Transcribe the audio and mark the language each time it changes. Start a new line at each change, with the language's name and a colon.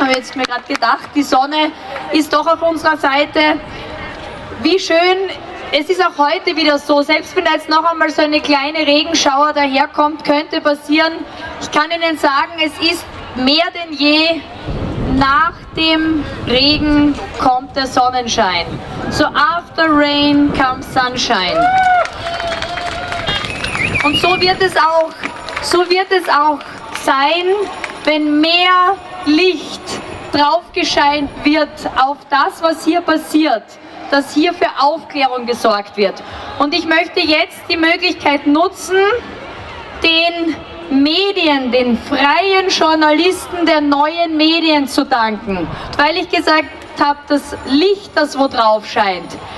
German: Habe jetzt mir gerade gedacht, die Sonne ist doch auf unserer Seite. Wie schön es ist auch heute wieder so, selbst wenn da jetzt noch einmal so eine kleine Regenschauer daherkommt, könnte passieren. Ich kann Ihnen sagen, es ist mehr denn je, nach dem Regen kommt der Sonnenschein.
English: So after rain comes sunshine.
German: Und so wird es auch sein, wenn mehr Licht draufgescheint wird auf das, was hier passiert, dass hier für Aufklärung gesorgt wird. Und ich möchte jetzt die Möglichkeit nutzen, den Medien, den freien Journalisten der neuen Medien zu danken, weil ich gesagt habe, das Licht, das wo drauf scheint.